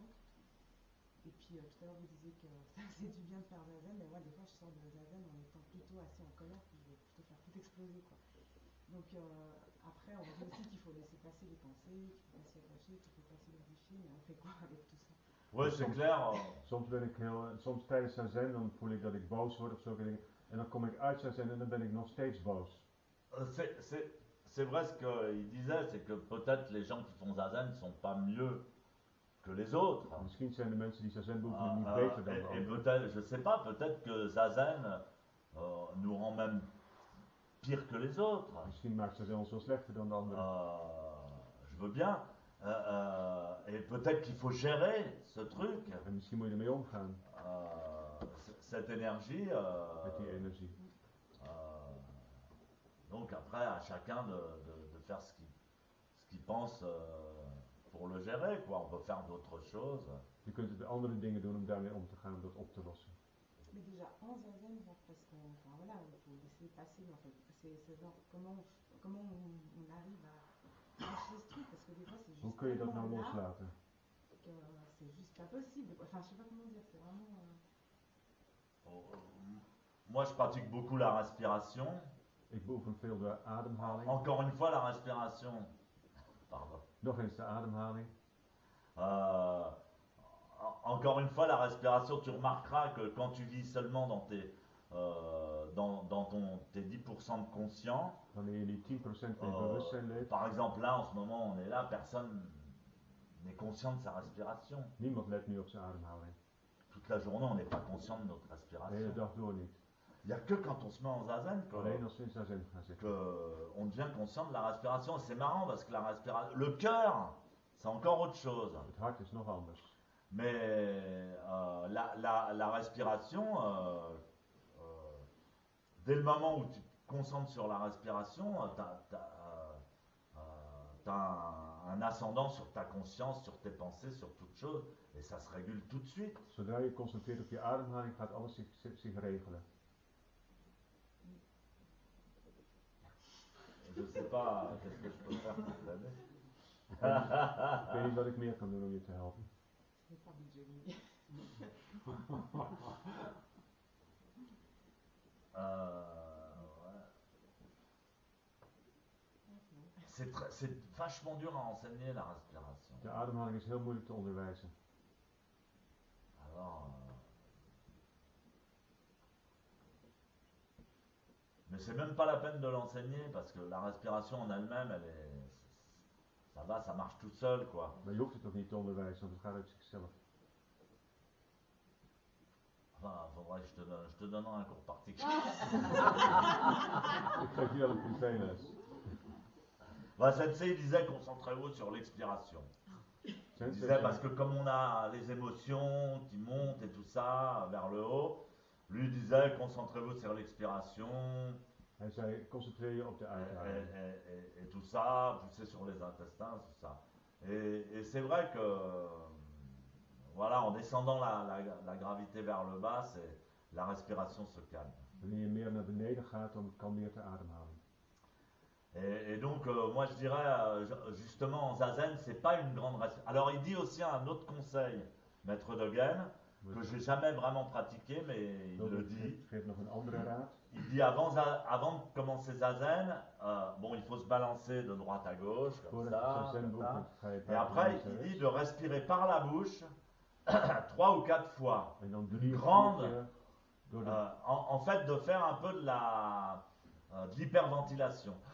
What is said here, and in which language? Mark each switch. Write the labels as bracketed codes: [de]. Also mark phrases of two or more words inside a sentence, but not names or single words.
[fr] Et puis tout à l'heure vous disiez que ça faisait du bien de faire zazen, mais moi des fois je sors de zazen en étant plutôt assez en colère, puis je vais plutôt faire tout exploser, quoi. Donc après on dit aussi qu'il faut laisser passer les pensées, qu'il ne faut pas s'y attacher, qu'il ne faut pas s'identifier, mais on fait quoi avec tout ça? Oui, c'est clair. [nl] Soms tijdens zazen dan voel ik dat ik boos word of zulke dingen. En dan kom ik uit zazen en dan ben ik nog steeds boos. [fr] C'est vrai ce qu'il disait, c'est que peut-être les gens qui font zazen ne sont pas mieux que les autres. [nl] Misschien zijn de mensen die zazen beoefenen niet beter dan de [fr] Et [nl] anderen. [fr] peut-être, je sais pas, peut-être que zazen nous rend même pire que les autres. [nl] Misschien maakt zazen ons wel slechter dan de anderen. [fr] Je veux bien. Et peut-être qu'il faut gérer ce truc, [nl] En misschien moet je ermee omgaan [fr] cette énergie. [nl] met die energie. [fr] Donc après, à chacun de faire ce qu'il pense pour le gérer, quoi. On peut faire d'autres choses. [nl] Je kunt de andere dingen doen om daarmee om te gaan, om dat op te lossen. [fr] Mais déjà en zazen, genre, parce qu'on voilà, il faut laisser passer en fait. C'est genre comment on arrive à lâcher ce truc, parce que des fois c'est juste [nl] Hoe kun je dat nou [fr] tellement là [nl] loslaten? [fr] que c'est juste pas possible. Enfin, je sais pas comment dire, c'est vraiment. Moi, je pratique beaucoup la respiration. [nl] Ik beoefen veel de ademhaling. [fr] Encore une fois, la respiration. Pardon. [nl] Nog eens de ademhaling. [fr] Encore une fois, la respiration, tu remarqueras que quand tu vis seulement dans tes 10% de conscient, [nl] Wanneer je die 10% van je bewustzijn leeft. [fr] par exemple là, en ce moment, on est là, personne n'est conscient de sa respiration. [nl] Niemand let nu op zijn ademhaling. [fr] Toute la journée, on n'est pas conscient de notre [nl] De hele [fr] respiration. [nl] dag door niet. [fr] Il n'y a que quand on se met en zazen [nl] Alleen als we in zazen gaan zitten. [fr] qu'on devient conscient de la respiration. C'est marrant parce que la respiration, le cœur, c'est encore autre chose. [nl] Het hart is nog anders. [fr] Mais la respiration, dès le moment où tu te concentres sur la respiration, tu as un ascendant sur ta conscience, sur tes pensées, sur toute chose, et ça se régule tout de suite. [nl] Zodra je je concentreert op je ademhaling, gaat alles zich regelen. [fr] Je sais pas qu'est-ce que je peux faire pour t'aider. [nl] Ik weet niet wat ik meer kan doen om je te helpen. [fr] Je vais faire du jogging. Ouais. C'est vachement dur à enseigner la respiration. [nl] De ademhaling is heel moeilijk te onderwijzen. [fr] Alors, mais c'est même pas la peine de l'enseigner parce que la respiration en elle-même, ça va, ça marche tout seul quoi. [nl] Maar je hoeft het ook niet te onderwijzen, want het gaat uit zichzelf. [fr] Enfin, faudrait que je te donnerai un cours particulier. [nl] Ik geef je wel een privéles. [fr] Bah, Sensei disait concentrez-vous sur l'expiration. Il disait parce que comme on a les émotions qui montent et tout ça vers le haut, lui disait concentrez-vous sur l'expiration. [nl] Hij zei, concentreer je op de uitademing. [fr] Et tout ça, poussez sur les intestins, tout ça. Et c'est vrai que, voilà, en descendant la gravité vers le bas, la respiration se calme. [nl] Wanneer je meer naar beneden gaat, dan kalmeert de ademhaling. [fr] Et donc, moi je dirais, justement, en zazen, c'est pas une grande respiration. Alors, il dit aussi un autre conseil, Maître Dogen, que j'ai jamais vraiment pratiqué, mais il le dit. [nl] Geef nog een andere raad. [fr] Il dit avant de commencer zazen, bon, il faut se balancer de droite à gauche, comme ça. Et après, il dit de respirer par la bouche 3 ou 4 fois. Une grande, en fait, de faire un peu de l'hyperventilation.